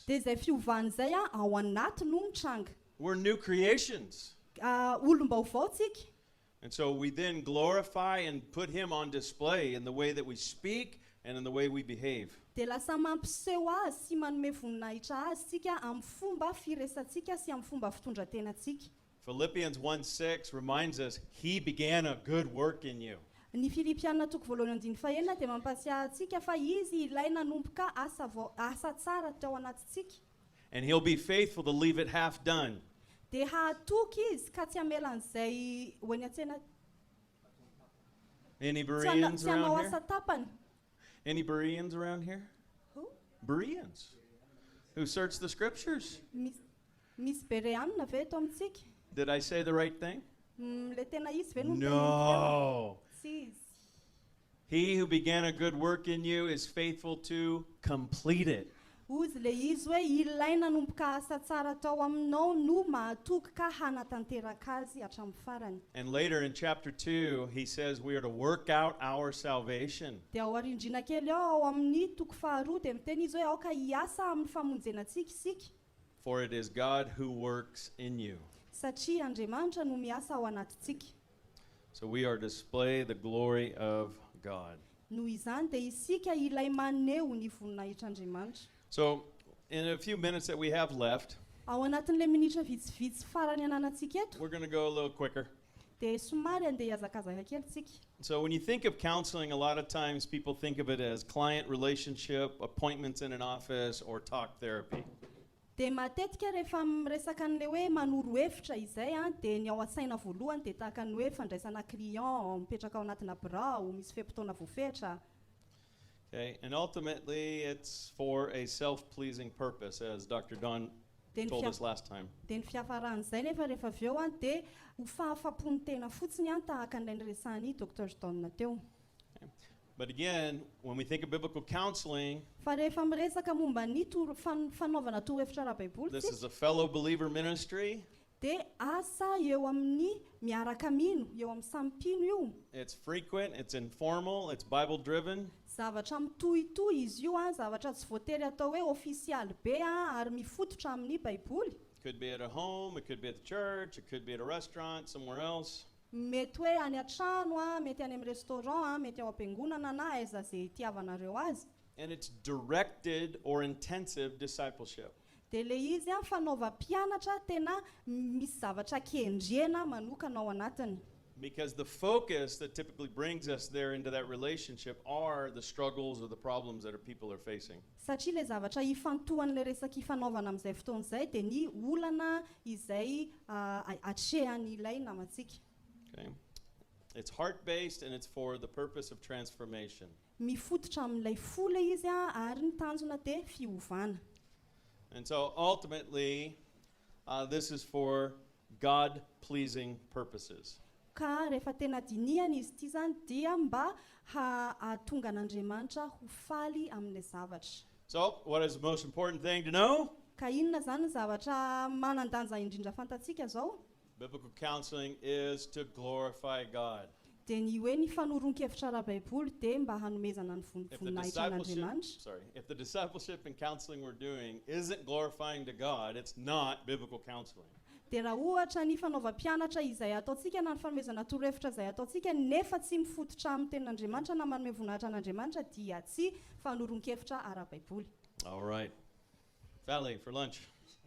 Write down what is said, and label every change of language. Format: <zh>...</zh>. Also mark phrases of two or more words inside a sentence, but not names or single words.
<mg>Dia izay fiovana izay ao anaty no mitranga.</mg> <en>We're new creations.</en> <mg>Olom-baovao tsika.</mg> <en>And so we then glorify and put him on display in the way that we speak and in the way we behave.</en> <mg>Dia lasa mampiseho azy sy manome voninahitra azy tsika amin'ny fomba firesantsika sy amin'ny fomba fitondratenatsika.</mg> <en>Philippians 1:6 reminds us, he began a good work in you.</en> <mg>Ny Filipiana 4:1 dia mampasiahy atsika fa izy ilay nanomboka asa tsara tao anatitsika.</mg> <en>And he'll be faithful to leave it half done.</en> <mg>Dia hahatoky izy ka tsy hamelan'izay hoany an-tsena</mg> <en>Any</en> <mg>tsy</mg> <en>Bereans</en> <mg>hanao</mg> <en>around</en> <mg>asa</mg> <en>here?</en> <mg>tapany.</mg> <en>Any Bereans around here? Who? Bereans who search the scriptures.</en> <mg>Misy bereanina ve eto amintsika?</mg> <en>Did I say the right thing?</en> <mg>Le tena izy ve no</mg> <en>No.</en> <mg>Tsy izy.</mg> <en>He who began a good work in you is faithful to complete it.</en> <mg>Ozy le izy hoe ilay nanomboka asa tsara tao aminao no mahatoky ka hanatanteraka azy hatramin'ny farany.</mg> <en>And later in chapter 2, he says we are to work out our salvation.</en> <mg>Dia ao arindrina kely ao amin'ny toko faharoa dia miteny izy hoe aoka hiasa amin'ny famonjenantsika isika.</mg> <en>For it is God who works in you.</en> <mg>Satria Andriamanitra no miasa ao anatitsika.</mg> <en>So we are to display the glory of God.</en> <mg>Noho izany dia isika ilay maneho ny voninahitr'Andriamanitra.</mg> <en>So in a few minutes that we have left,</en> <mg>ao anatin'ilay minitra vitsivitsy farany ananantsika eto</mg> <en>we're going to go a little quicker.</en> <mg>dia somary andeha hiazakazaka kely tsika.</mg> <en>So when you think of counseling, a lot of times people think of it as client relationship, appointments in an office, or talk therapy.</en> <mg>Dia matetika rehefa miresaka an'ilay hoe manoro hevitra izay dia ny ao an-tsaina voalohany dia tahaka ny hoe fandraisana client mipetraka ao anatina birao misy fe-potoana voafetra.</mg> <en>Okay, and ultimately it's for a self-pleasing purpose, as Dr. Don told us last time.</en> <mg>Dia ny fiafaran'izay nefa rehefa avy eo dia ho fahafapony tena fotsiny tahaka n'ilay niresahany Dr. Don teo.</mg> <en>But again, when we think of biblical counseling,</en> <mg>Fa rehefa miresaka momba ny fanaovana torohevitra ara-baiboly</mg> <en>this is a fellow believer ministry.</en> <mg>dia asa eo amin'ny miaraka mino, eo amin'ny samy mpino io.</mg> <en>It's frequent, it's informal, it's Bible-driven.</en> <mg>Zavatra mitohitohy izy io zavatra tsy voatery atao hoe ofisialy be ary mifototra amin'ny baiboly.</mg> <en>Could be at a home, it could be at the church, it could be at a restaurant, somewhere else.</en> <mg>Mety hoe any an-trano mety any amin'ny restaurant mety ao am-piangonana na aiza zay itiavanareo azy.</mg> <en>And it's directed or intensive discipleship.</en> <mg>Dia le izy fanaovam-pianatra tena misy zavatra kendrena manokana ao anatiny.</mg> <en>Because the focus that typically brings us there into that relationship are the struggles or the problems that our people are facing.</en> <mg>Satria le zavatra ifantohan'le resaka ifanaovana amin'izay fotoana izay dia ny olana izay atrehan'ny ilay namantsika.</mg> <en>Okay? It's heart-based and it's for the purpose of transformation.</en> <mg>Mifototra amin'ilay fo le izy ary ny tanjona dia fiovana.</mg> <en>And so ultimately, this is for God-pleasing purposes.</en> <mg>Ka rehefa tena dinihana izy ity zany dia mba hahatonga an'Andriamanitra ho faly amin'ilay zavatra.</mg> <en>So, what is the most important thing to know?</en> <mg>Ka inona zany ny zavatra manan-danja indrindra fantatsika zao?</mg> <en>Biblical counseling is to glorify God.</en> <mg>Dia ny hoe ny fanoron-kevitra ara-baiboly dia mba hanomezana ny voninahitra an'Andriamanitra.</mg> <en>If the discipleship and counseling we're doing isn't glorifying to God, it's not biblical counseling.</en> <mg>Dia raha ohatra ny fanaovam-pianatra izay ataontsika na ny fanomezana torohevitra izay ataontsika nefa tsy mifototra amin'ny tenin'Andriamanitra na manome voninahitra an'Andriamanitra dia tsy fanoron-kevitra ara-baiboly.</mg> <en>All right. Valley for lunch.</en>